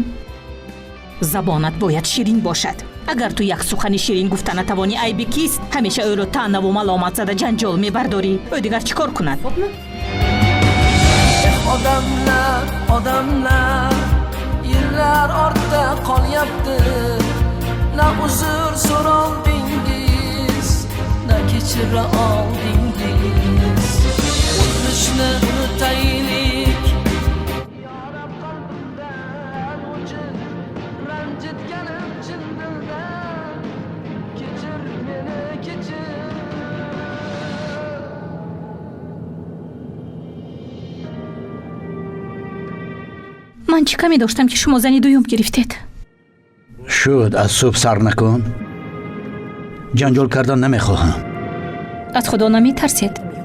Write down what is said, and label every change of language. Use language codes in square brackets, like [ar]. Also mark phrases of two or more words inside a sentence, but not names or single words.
[fa] زبانت باید شیرین باشد. اگر تو یک سخن شیرین گفتن نتوانی، عیبی کیست؟ همیشه او رو طعنه و ملامت زده جنجال میبرداری. او دیگر چیکار کند؟ [uz] Odamlar yillar ortda qolyapti. Na uzr so'raldingiz, na kechira oldingiz. O'tmishni unutaylik, yorab qalbimdan o'chib, ranjitganim chin dildan. Kechir meni, kechir. [fa] من چی کمی داشتم که شما زنی دویم گرفتید؟ شد، از صبح سر نکن. جنجال کردن نمیخواهم. از خدا نمی ترسید؟